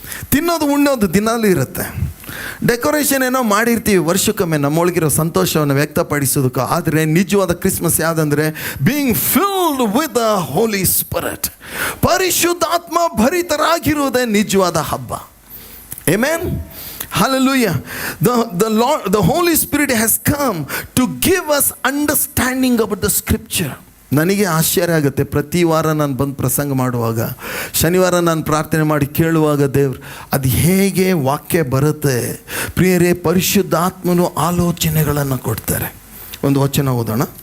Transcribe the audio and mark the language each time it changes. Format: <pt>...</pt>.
<kn>ತಿನ್ನೋದು ಉಣ್ಣೋದು ದಿನಾಲೂ ಇರುತ್ತೆ. ಡೆಕೋರೇಷನ್ ಏನೋ ಮಾಡಿರ್ತೀವಿ ವರ್ಷಕ್ಕೊಮ್ಮೆ ನಮ್ಮೊಳಗಿರೋ ಸಂತೋಷವನ್ನು ವ್ಯಕ್ತಪಡಿಸೋದಕ್ಕೆ. ಆದರೆ ನಿಜವಾದ Christmas ಯಾವುದಂದರೆ</kn> <en>Being filled with the Holy Spirit.</en> <kn>ಪರಿಶುದ್ಧಾತ್ಮ ಭರಿತರಾಗಿರುವುದೇ ನಿಜವಾದ ಹಬ್ಬ.</kn> <en>Amen. Hallelujah. The Holy Spirit has come to give us understanding about the scripture.</en> <kn>ನನಗೆ ಆಶ್ಚರ್ಯ ಆಗುತ್ತೆ ಪ್ರತಿ ವಾರ ನಾನು ಬಂದು ಪ್ರಸಂಗ ಮಾಡುವಾಗ, ಶನಿವಾರ ನಾನು ಪ್ರಾರ್ಥನೆ ಮಾಡಿ ಕೇಳುವಾಗ, ದೇವ್ರು ಅದು ಹೇಗೆ ವಾಕ್ಯ ಬರುತ್ತೆ. ಪ್ರಿಯರೇ, ಪರಿಶುದ್ಧಾತ್ಮನು ಆಲೋಚನೆಗಳನ್ನು ಕೊಡ್ತಾರೆ. ಒಂದು ವಚನ ಓದೋಣ.</kn>